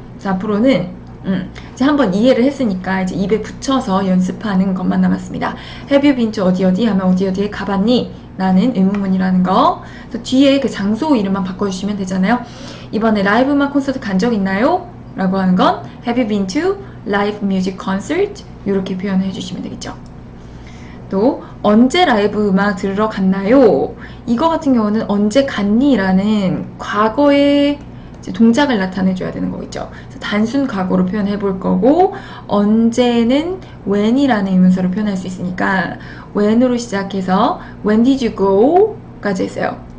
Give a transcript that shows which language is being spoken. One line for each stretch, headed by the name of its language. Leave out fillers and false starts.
Korean: 그래서 앞으로는 이제 한번 이해를 했으니까 이제 입에 붙여서 연습하는 것만 남았습니다.
English: Have you been to
Korean: 어디 하면 어디에 가봤니? 라는 의문문이라는 거. 그래서 뒤에 그 장소 이름만 바꿔주시면 되잖아요. 이번에 라이브 음악 콘서트 간 적 있나요? 라고 하는 건
English: Have you been to live music concert?
Korean: 이렇게 표현을 해주시면 되겠죠. 또 언제 라이브 음악 들으러 갔나요? 이거 같은 경우는 언제 갔니? 라는 과거의 동작을 나타내줘야 되는 거겠죠. 그래서 단순 과거로 표현해 볼 거고, 언제는 when이라는 의문사로 표현할 수 있으니까 when으로 시작해서
English: when did you go?
Korean: 까지 했어요.